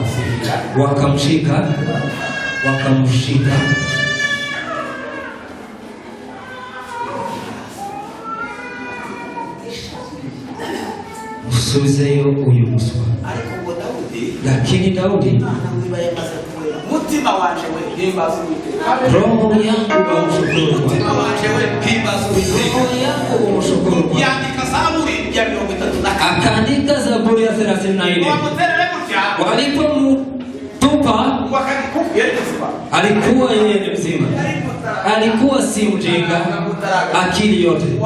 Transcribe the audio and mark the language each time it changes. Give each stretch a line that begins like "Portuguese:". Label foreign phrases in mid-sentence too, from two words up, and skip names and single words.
Swahili: Wakamshika.
Rundi: Musubizeyo uyu muswa.
Swahili: Lakini Daudi
Rundi: mutima wanje we himbaza Uwiteka.
Swahili: Roho yangu umshukuru.
Rundi: Mutima wanje we himbaza Uwiteka.
Swahili: Roho yangu umshukuru. Yandika Zaburi ya 34. Akaandika Zaburi ya 34. Walipomtupa alikuwa yeye ni mzima. Alikuwa si mjinga, akili yote.